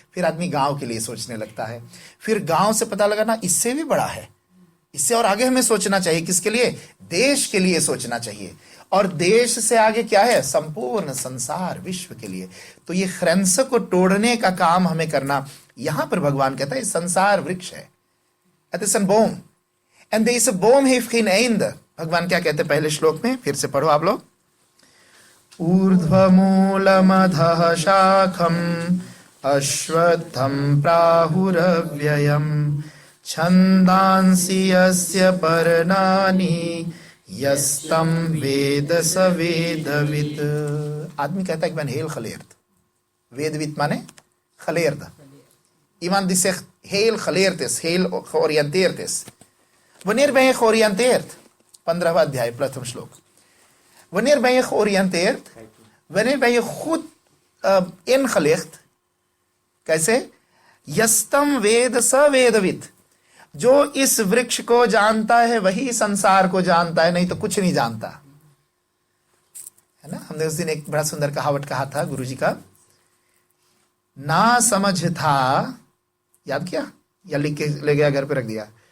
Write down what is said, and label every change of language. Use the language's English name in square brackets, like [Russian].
[Hindi] फिर आदमी गांव के लिए सोचने लगता है, फिर गांव से पता लगा ना इससे भी बड़ा है, इससे और आगे हमें सोचना चाहिए। किसके लिए? देश के लिए सोचना चाहिए। और देश से आगे क्या है? संपूर्ण संसार, विश्व के लिए। तो ये ख्रेंस को तोड़ने का काम हमें करना। यहां पर भगवान कहता है संसार वृक्ष है, [Dutch] Het is een boom. En deze boom heeft geen einde. [Hindi] भगवान क्या कहते हैं पहले श्लोक में? फिर से पढ़ो आप लोग। [Sanskrit] ऊर्ध्वमूलमधः शाखम् अश्वत्थं प्राहुरव्ययम् छन्दांसि यस्य पर्णानि यस्तं वेद स वेदवित्। [Hindi] आदमी कहता है कि [Dutch] ben heel geleerd. Wedewiet माने geleerde. Iemand die zegt heel geleerd is, heel georiënteerd is. Wanneer ben je georiënteerd? [Hindi] 15वां अध्याय प्रथम श्लोक। [Dutch] Wanneer ben je georiënteerd? Wanneer ben je goed ingelicht? [Hindi] कैसे? [Sanskrit] यस्तम वेद स वेदवित्। [Hindi] जो इस वृक्ष को जानता है वही संसार को जानता है, नहीं तो कुछ नहीं जानता है ना। हमने उस दिन एक बड़ा सुंदर कहावत कहा था गुरुजी का, ना समझ था, याद किया या लिख के ले गया घर पे रख दिया?